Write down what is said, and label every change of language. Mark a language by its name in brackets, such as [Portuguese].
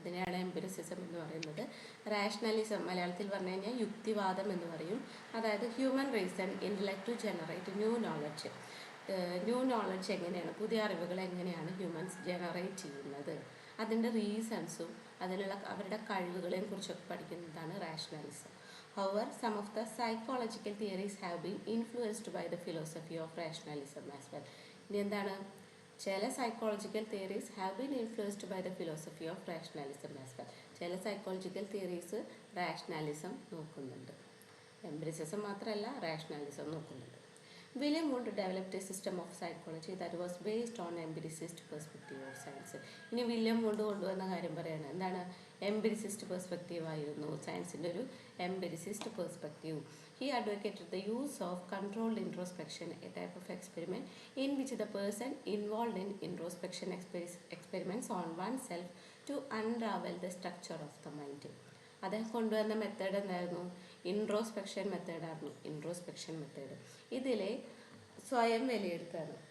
[Malayalam] അതിനെയാണ് എംപിരിസിസം എന്ന് പറയുന്നത്. റാഷണലിസം മലയാളത്തിൽ പറഞ്ഞു കഴിഞ്ഞാൽ യുക്തിവാദം എന്ന് പറയും. അതായത് [English] Human reason, intellect to generate new knowledge. [Malayalam] New knowledge എങ്ങനെയാണ്, പുതിയ അറിവുകൾ എങ്ങനെയാണ് ഹ്യൂമൻസ് ജനറേറ്റ് ചെയ്യുന്നത്, അതിൻ്റെ റീസൺസും അതിനുള്ള അവരുടെ കഴിവുകളെയും കുറിച്ചൊക്കെ പഠിക്കുന്നതാണ് rationalism. [English] However, some of the psychological theories have been influenced by the philosophy of rationalism as well. [Malayalam] ഇനി എന്താണ്? ചില [English] Psychological theories have been influenced by the philosophy of rationalism as well. [Malayalam] ചില സൈക്കോളജിക്കൽ തിയറീസ് റാഷണലിസം നോക്കുന്നുണ്ട്. Empiricism മാത്രമല്ല, rationalism നോക്കുന്നുണ്ട്. [English] William Wundt developed a system of psychology that was based on empiricist perspective of science. [Malayalam] ഇനി William വുണ്ട് കൊണ്ടുവന്ന കാര്യം പറയാണ്. എന്താണ്? എംപിരിസിസ്റ്റ് perspective ആയിരുന്നു സയൻസിൻ്റെ ഒരു എംപിരിസിസ്റ്റ് perspective. [English] He advocated the use of controlled introspection, a type of experiment in which the person involved in introspection experiments on oneself to unravel the structure of the mind. [Malayalam] അദ്ദേഹം കൊണ്ടുവന്ന method എന്തായിരുന്നു? Introspection മെത്തേഡായിരുന്നു. Introspection method ഇതിൽ സ്വയം വിലയിരുത്താണ്.